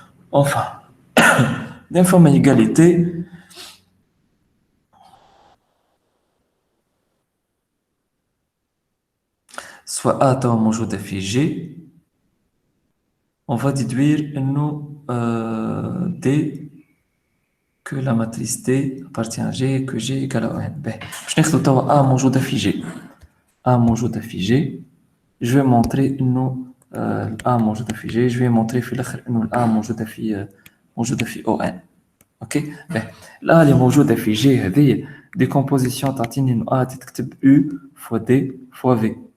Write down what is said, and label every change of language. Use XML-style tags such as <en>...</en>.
<fr>Enfin dès</fr> <ar>فما</ar> <fr>égalité soit A</fr> <ar>توا موجودة في</ar> <fr>G on va déduire</fr> <ar>انه</ar> <fr>D que la matrice D appartient à G et que G égale à N.</fr> <ar>باش ناخذ توا A موجودة في G. A موجودة في G.</ar> <fr>Je vais montrer</fr> <ar>انه A موجودة في G. Je vais montrer في الاخر انه A موجودة في ON. اوكي ال A اللي موجودة في G هذه décomposition تعطيني انه A تكتب</ar> <fr>U fois D fois V.</fr>